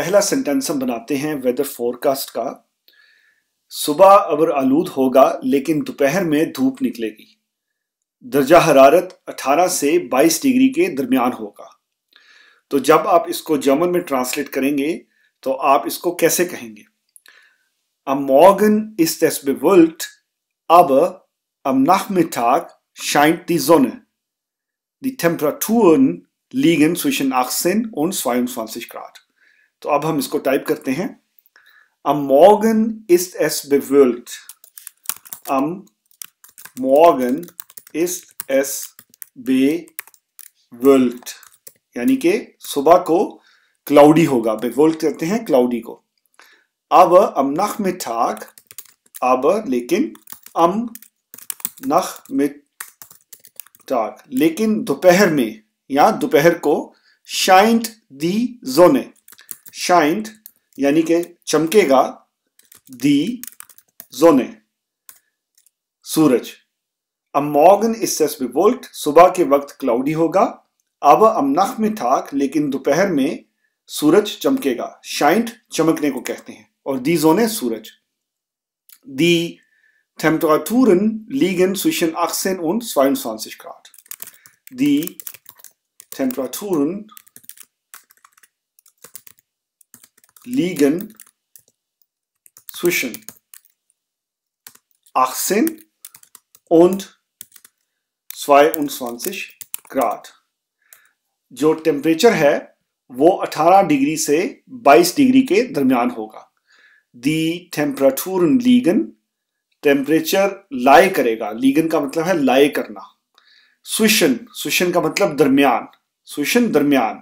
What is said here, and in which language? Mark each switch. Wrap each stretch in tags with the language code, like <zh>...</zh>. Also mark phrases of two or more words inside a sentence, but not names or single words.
<ur>پہلا سینٹینس ہم بناتے ہیں</ur> <en>weather forecast</en> <ur>کا۔ صبح ابر آلود ہوگا لیکن دوپہر میں دھوپ نکلے گی. درجۂ حرارت 18 سے 22 ڈگری کے درمیان ہوگا. تو جب آپ اس کو جرمن میں ٹرانسلیٹ کریں گے تو آپ اس کو کیسے کہیں گے?</ur> <de>Am Morgen ist es bewölkt, aber am Nachmittag scheint die Sonne. Die Temperaturen liegen zwischen 18 und 22 Grad.</de> <ur>تو اب ہم اس کو ٹائپ کرتے ہیں.</ur> <de>Am Morgen ist es bewölkt. Am Morgen ist es bewölkt.</de> <ur>یعنی کہ صبح کو کلاؤڈی ہوگا. bewölkt کہتے ہیں کلاؤڈی کو.</ur> <de>Aber am Nachmittag,</de> <ur>aber लेकिन,</ur> <de>am Nachmittag</de> <ur>لیکن دوپہر میں یا دوپہر کو,</ur> <de>scheint die Sonne, scheint</de> <ur>یعنی کہ چمکے گا,</ur> <de>die Sonne सूरज। am Morgen ist es bewölkt,</de> <ur>صبح کے وقت کلاؤڈی ہوگا.</ur> <de>aber am Nachmittag</de> <ur>لیکن دوپہر میں سورج چمکے گا. scheint چمکنے کو کہتے ہیں اور</ur> <de>die Sonne</de> <ur>सूरज।</ur> <de>Die Temperaturen liegen zwischen 18 und 22 Grad. Die Temperaturen liegen zwischen 18 und 22 Grad.</de> <ur>جو ٹیمپریچر ہے وہ 18 ڈگری سے 22 ڈگری کے درمیان ہوگا.</ur> <de>Die Temperatur liegen,</de> <ur>ٹیمپریچر لائی کرے گا، لیگن کا مطلب ہے لائی کرنا. سوِشن، سوِشن کا مطلب درمیان، سوِشن درمیان.</ur>